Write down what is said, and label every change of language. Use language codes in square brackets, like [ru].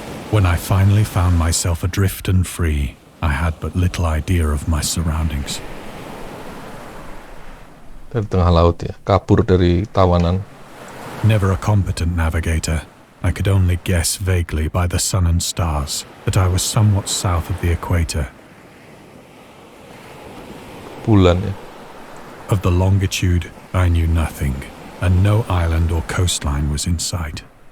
[en] When I finally found myself adrift and free, I had but little idea of my surroundings. [id] Dari tengah laut ya, kabur dari tawanan. [en] Never a competent navigator, I could only guess vaguely by the sun and stars that I was somewhat south of the equator. [id] Bulan ya. [en] Of the longitude, I knew nothing, and no island or coastline was in sight.